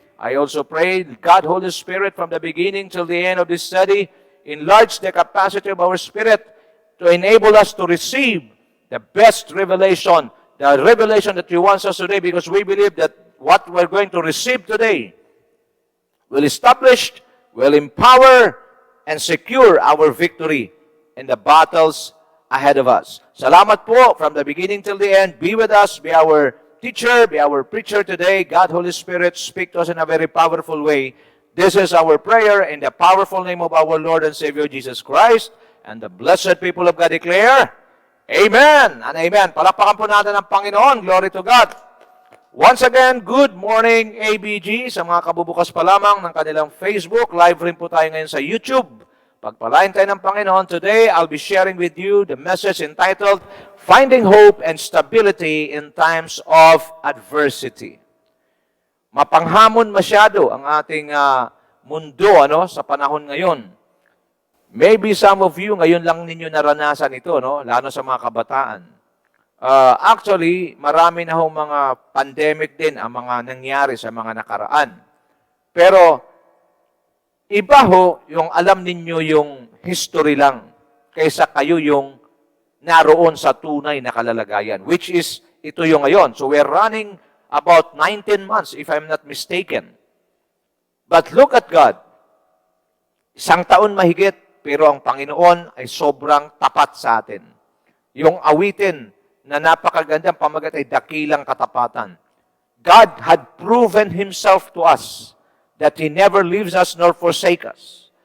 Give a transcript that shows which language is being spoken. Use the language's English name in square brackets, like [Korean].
[English] I also pray, God, Holy Spirit, from the beginning till the end of this study, enlarge the capacity of our spirit to enable us to receive the best revelation, the revelation that you want us today, because we believe that what we're going to receive today will establish, will empower, and secure our victory in the battles ahead of us. [Filipino] Salamat po [English] from the beginning till the end. Be with us, be our teacher, be our preacher today. God, Holy Spirit, speak to us in a very powerful way. This is our prayer in the powerful name of our Lord and Savior Jesus Christ. And the blessed people of God declare, Amen and Amen. [Filipino] Palakpakan po natin ang Panginoon. [English] Glory to God. Once again, good morning ABG. [Filipino] Sa mga kabubukas pa lamang ng kanilang Facebook, live rin po tayo ngayon sa YouTube. Pagpalain tayo ng Panginoon. [English] Today, I'll be sharing with you the message entitled, Finding Hope and Stability in Times of Adversity. [Filipino] Mapanghamon masyado ang ating mundo sa panahon ngayon. [English] Maybe some of you, [Filipino] ngayon lang ninyo naranasan ito, lalo sa mga kabataan. [English] Actually, [Filipino] marami na hong mga pandemic din ang mga nangyari sa mga nakaraan. Pero, iba ho yung alam ninyo yung history lang kaysa kayo yung naroon sa tunay na kalalagayan, [English] which is [Filipino] ito yung ngayon. [English] So we're running about 19 months, if I'm not mistaken. But look at God. [Filipino] Isang taon mahigit, pero ang Panginoon ay sobrang tapat sa atin. Yung awitin na napakagandang pamagat ay dakilang katapatan. [English] God had proven Himself to us that He never leaves us nor forsake us.